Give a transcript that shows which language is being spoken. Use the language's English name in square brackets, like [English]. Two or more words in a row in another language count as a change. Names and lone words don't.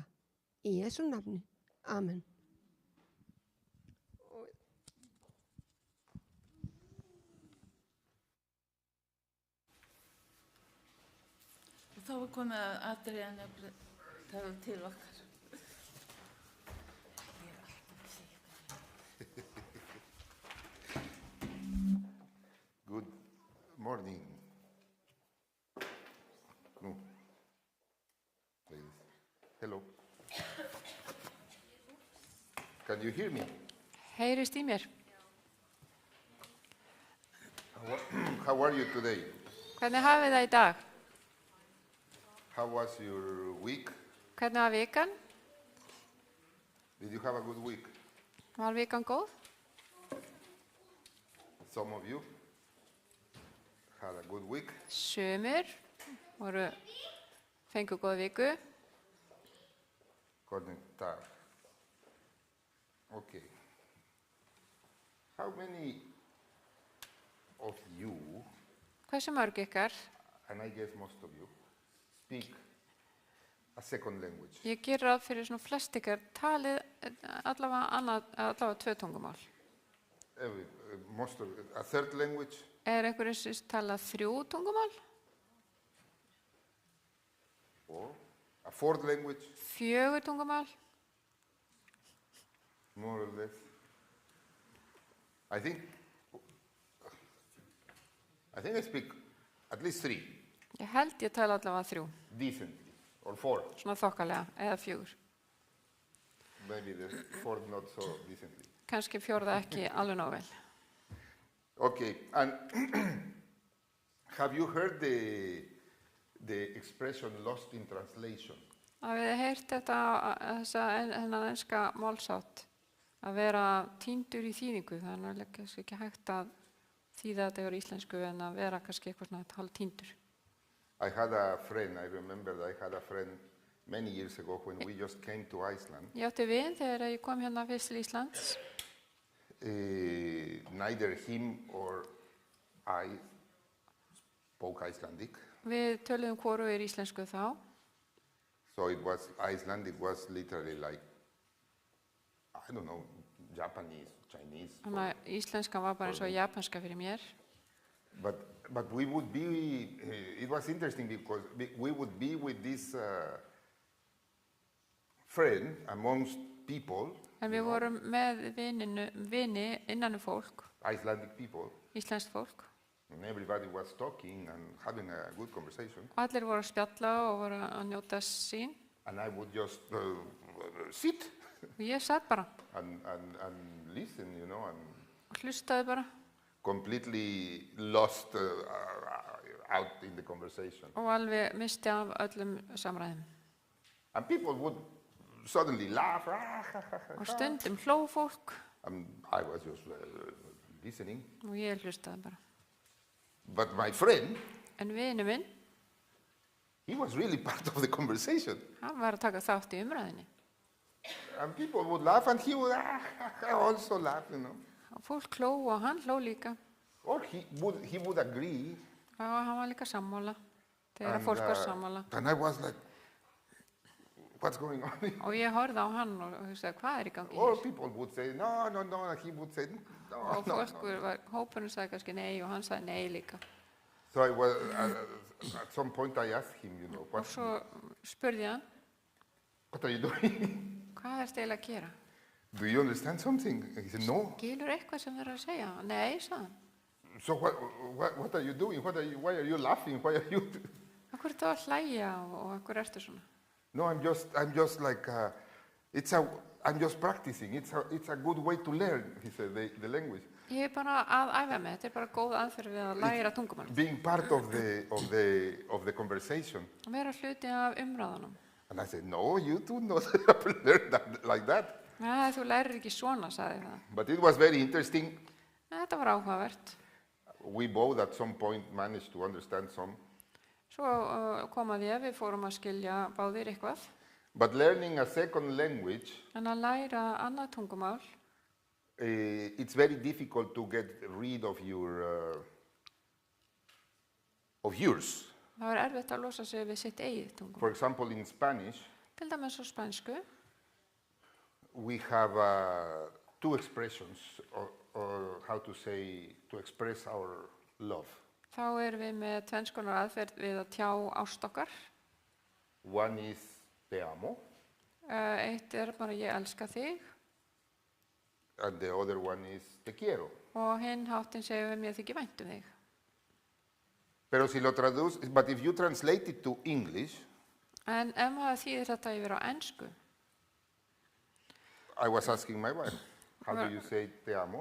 [Icelandic] Í Jesú nafni. Amen. Og þá er komið að Adrian tala til okkar. [English] Good morning. No. Hello. Can you hear me? [Icelandic] Heyrist í mér? [English] How are you today? [Icelandic] Hvernig hafið það í dag? [English] How was your week? [Icelandic] Hvernig var vikan? [English] Did you have a good week? [Icelandic] Var vikan góð? [English] Some of you had a good week. [Icelandic] Sumir fengu góð viku. [English] Conectar. Okay. How many of you, [Icelandic] Hversu mörg ykkar? [English] and I guess most of you, speak a second language? [Icelandic] Ég ger ráð fyrir svona flest ykkar talið allavega 2 tungumál. [English] Most of a third language? [Icelandic] Einhverjum sem tala 3 tungumál? [English] Or a fourth language? [Icelandic] 4 tungumál? [English] More or less. I think I speak at least 3. [Icelandic] Ég held ég tala allavega 3. [English] Decently. Or 4. [Icelandic] Svona þokkalega, eða 4. [English] Maybe the 4th not so decently. [Icelandic] Kannski 4. ekki alveg nóg vel. [English] Okay, and have you heard the expression lost in translation. [Icelandic] Að við heyrt þetta, þennan enska málsátt, að vera týndur í þýðingu, þannig að kannski ekki hægt að þýða þetta yfir íslensku en að vera kannski eitthvað svona hálf týndur. [English] I had a friend, I remember that I had a friend many years ago when we just came to Iceland. [Icelandic] Ég átti vin þegar ég kom hérna fyrst til Íslands. [English] Neither him or I spoke Icelandic. [Icelandic] Við töluðum hvorugir íslensku þá. [English] So it was Iceland, it was literally like, I don't know, Japanese, Chinese. [Icelandic] Þannig að íslenskan var bara eins og japanska fyrir mér. [English] But we would be, it was interesting because we would be with this friend amongst people. [Icelandic] En við vorum með vini innan fólk, [English] Icelandic people. [Icelandic] íslenskt fólk. [English] And everybody was talking and having a good conversation. [Icelandic] Og allir voru að spjalla og voru að njóta sín. [English] And I would just sit [Icelandic] Og ég satt bara [English] and listen, you know, and [Icelandic] og hlustaði bara [English] completely lost out in the conversation. [Icelandic] og alveg misti af öllum samræðum. [English] And people would suddenly laugh. [Icelandic] Og stundum hló fólk [English] And I was just listening. [Icelandic] og ég hlustaði bara. [English] But my friend, [Icelandic] En vinu minn, [English] he was really part of the conversation. [Icelandic] hann var að taka þátt í umræðinni. [English] And people would laugh and he would also laugh, you know. [Icelandic] Og fólk hló og hann hló líka. [English] Or he would agree. [Icelandic] Og hann var líka sammála. Þegar fólk var sammála. [English] And I was like, what's going on? [Icelandic] Og ég horfði á hann og hugsaði, hvað er í gangi [English] Or [Icelandic] hér? [English] people would say, no, and he would say, no, [Icelandic] Og hópurinn sagði kannski nei og hann sagði nei líka. [English] So I was, at some point I asked him, you know, [Icelandic] Og svo spurði ég hann, [English] what are you doing? [Icelandic] hvað ertu eiginlega að gera? [English] Do you understand something? And he said, no. [Icelandic] Skilur eitthvað sem þau eru að segja? Nei, sagði hann. [English] So what are you doing? Why are you laughing? Why are you? [Icelandic] Akkur ertu að hlæja og akkur ertu svona? [English] No, I'm just like, I'm just practicing. It's a good way to learn, he said, the language. [Icelandic] Ég er bara að æfa mig, þetta er bara góð aðferð við að læra tungumál. [English] Being part of the conversation. [Icelandic] Og vera hluti af umræðunum. [English] And I said, no, you do not learn that like that. [Icelandic] Nei, þú lærir ekki svona, sagði það. [English] But it was very interesting. [Icelandic] Þetta var áhugavert. [English] We both at some point managed to understand some. [Icelandic] Svo kom að við fórum að skilja báðir eitthvað. [English] But learning a second language, [Icelandic] En að læra annað tungumál, [English] it's very difficult to get rid of yours. [Icelandic] það var erfitt að losa sig við sitt eigið tungumál. [English] For example, in Spanish, [Icelandic] Til dæmis á spænsku, [English] we have two expressions, or how to say, to express our love. [Icelandic] þá erum við með tvenns konar aðferð við að tjá ást okkar. [English] One is [Spanish] te amo, [Icelandic] Eitt er bara ég elska þig [English] and the other one is [Spanish] te quiero. [Icelandic] og hinn háttin segir við mér þykir vænt þig. [English] But if you translate it to English, [Icelandic] En ef maður þýðir þetta yfir á ensku, [English] I was asking my wife, how do you say [Spanish] te amo?